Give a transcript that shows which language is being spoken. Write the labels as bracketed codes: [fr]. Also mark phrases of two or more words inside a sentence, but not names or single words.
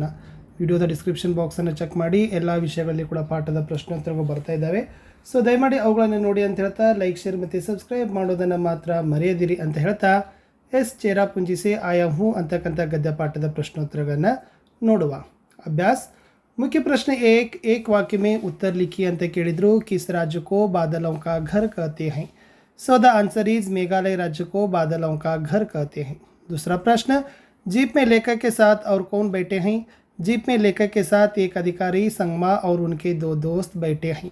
[kn] ವಿಡಿಯೋದ ಡಿಸ್ಕ್ರಿಪ್ಷನ್ ಬಾಕ್ಸನ್ನು ಚೆಕ್ ಮಾಡಿ, ಎಲ್ಲ ವಿಷಯಗಳಲ್ಲಿ ಕೂಡ ಪಾಠದ ಪ್ರಶ್ನೋತ್ತರಗಳು ಬರ್ತಾ ಇದ್ದಾವೆ. ಸೊ ದಯಮಾಡಿ ಅವುಗಳನ್ನು ನೋಡಿ ಅಂತ ಹೇಳ್ತಾ [en] like share [kn] ಮತ್ತು ಸಬ್ಸ್ಕ್ರೈಬ್ ಮಾಡೋದನ್ನು ಮಾತ್ರ ಮರೆಯದಿರಿ ಅಂತ ಹೇಳ್ತಾ ಚೇರಾ ಪುಂಜಿ ಸೆ ಆಯಾ ಹೂಂ ಅಂತಕ್ಕಂಥ ಗದ್ಯ ಪಾಠದ ಪ್ರಶ್ನೋತ್ತರಗಳನ್ನು ನೋಡುವ. [hi] अभ्यास. मुख्य प्रश्न एक वाक्य में उत्तर लिखिए [kn] ಅಂತ ಕೇಳಿದ್ರು. [hi] किस राज्य को बादलों का घर कहते हैं? [en] so the answer is [hi] मेघालय राज्य को बादलों का घर कहते हैं. दूसरा प्रश्न, जीप में लेखक के साथ और कौन बैठे हैं? जीप में लेखक के साथ एक अधिकारी, संगमा और उनके 2 दोस्त बैठे हैं.